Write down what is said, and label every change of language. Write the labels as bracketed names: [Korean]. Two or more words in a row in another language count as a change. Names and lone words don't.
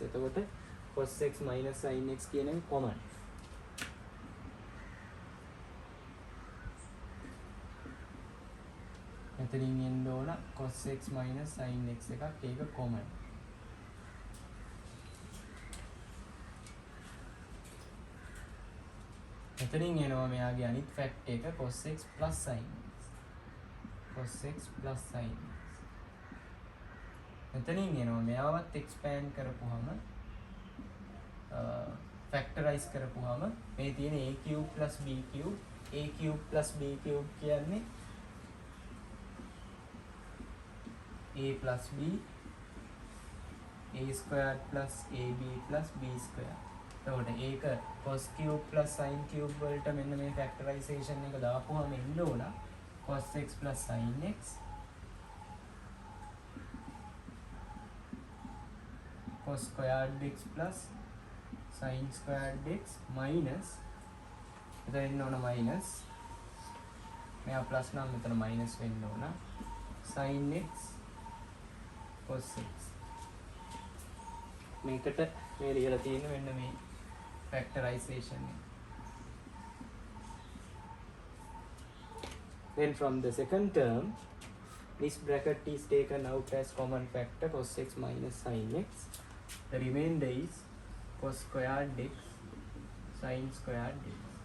[Sinhala] එතකොට [English] cos x minus sin x [Sinhala] කියන එක common. මෙතනින් එන්න ඕන [English] cos x minus sin x [Sinhala] එකක්, ඒක common. මෙතනින් එනවා මෙයාගේ අනිත් ෆැක්ට් එක [English] cos x plus sin x. cos x plus sin x. [Sinhala] මෙතනින් එනවා මෙයාවත් expand කරපුවාම factorize කරපුවාම මේ තියෙන [English] a cube plus b cube, a cube plus b cube [Sinhala] කියන්නේ [English] a plus b, a squared plus ab plus b squared. [Sinhala] එතකොට ඒක [English] cos cube plus sin cube [Sinhala] වලට මෙන්න මේ factorization එක දාපුවාම එන්න ඕන [English] cos x plus sin x cos squared x plus sin squared x minus [Sinhala] එතන එන්න ඕන minus මෙයා plus නම් මෙතන minus වෙන්න ඕන [English] sin x cos x. [Sinhala] මේකට මේ ලියලා තියෙන මෙන්න මේ factorization. [English] Then from the second term, this bracket is taken out as common factor cos x minus sin x. The remainder is cos squared x sin squared x.